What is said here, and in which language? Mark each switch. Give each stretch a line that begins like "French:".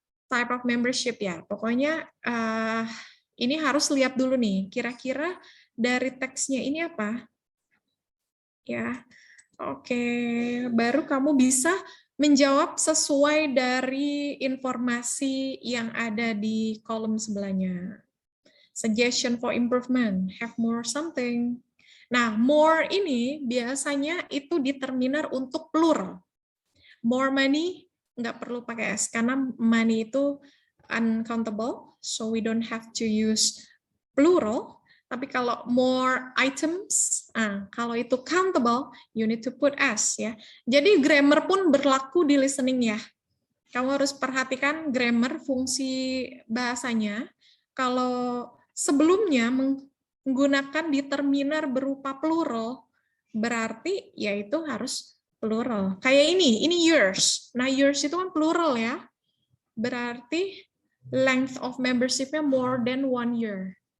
Indonesian: Type of membership ya. Pokoknya ini harus lihat dulu nih, kira-kira dari teksnya ini apa? Ya. Oke, baru kamu bisa menjawab sesuai dari informasi yang ada di kolom sebelahnya.
English: Suggestion for improvement, have more something.
Indonesian: Nah, more ini biasanya itu determiner untuk plural.
English: More money,
Indonesian: nggak perlu pakai S, karena
English: money itu uncountable, so we don't have to use plural.
Indonesian: Tapi kalau
English: more items, kalau itu countable, you need to put S ya.
Indonesian: Jadi grammar pun berlaku di listening ya. Kamu harus perhatikan grammar, fungsi bahasanya. Kalau sebelumnya menggunakan determiner berupa plural, berarti yaitu harus plural. Kayak ini yours. Nah, yours itu kan plural ya. Berarti length of membership-nya
English: more than 1 year.